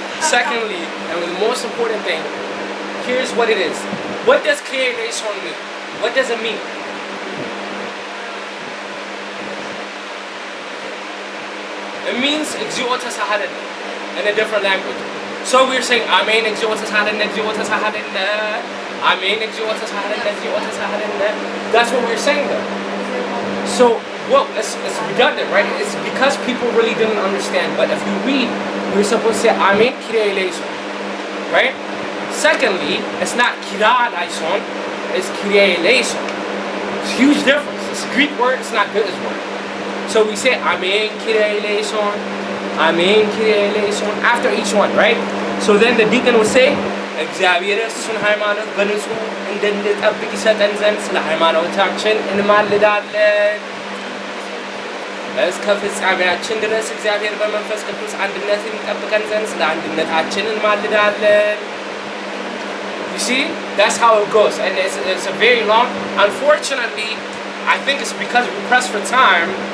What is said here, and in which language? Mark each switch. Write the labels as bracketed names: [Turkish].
[English] Secondly, and the most important thing, here's what it is. What does Kyrie eleison mean? What does it mean? It means [Geez] እግዚኦ ተሳሃለነ [English] in a different language. So we're saying [Geez] Amen እግዚኦ ተሳሃለነ እግዚኦ ተሳሃለነ Amen እግዚኦ ተሳሃለነ እግዚኦ ተሳሃለነ. [English] That's what we're saying though. So well, it's redundant, right? It's because people really didn't understand. But if you read, we're supposed to say Amen Kyrie eleison, right? Secondly, it's not Kyrie eleison, it's Kyrie eleison. It's a huge difference. It's a Greek word. It's not good as word. So we say Amen Kyrie eleison, Amen Kyrie eleison after each one, right? [Amharic] So then the deacon will say እግዚአብሔር እሱን ሃይማኖት በንጹህ እንድንጠብቅ ይሰጠን ዘንድ ስለ ሃይማኖታችን እንማልዳለን። እስከ ፍጻሜያችን ድረስ እግዚአብሔር በመንፈስ ቅዱስ አንድነትን ይጠብቀን ዘንድ ስለ አንድነታችን እንማልዳለን። [English] You see, that's how it goes, and it's a very long. Unfortunately, I think it's because we press for time.